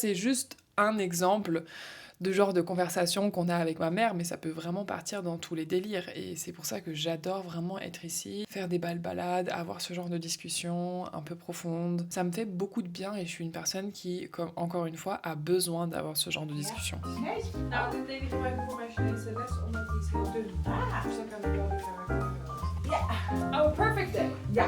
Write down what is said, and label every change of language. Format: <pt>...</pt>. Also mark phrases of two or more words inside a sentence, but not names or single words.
<fr>» Ça, c'est juste un exemple de genre de conversation qu'on a avec ma mère, mais ça peut vraiment partir dans tous les délires. Et c'est pour ça que j'adore vraiment être ici, faire des belles balades, avoir ce genre de discussion un peu profonde. Ça me fait beaucoup de bien et je suis une personne qui, comme encore une fois, a besoin d'avoir ce genre de discussion.</fr> <nl>Nee? Nou, dit deed ik gebruiken voor mijn</nl> <zh>Chinese les,</zh> <nl>omdat die is heel dun. Ah, Dus dan kan ik wel weer ja.</nl> <en>Oh, perfect day!</en> <nl>Ja.</nl>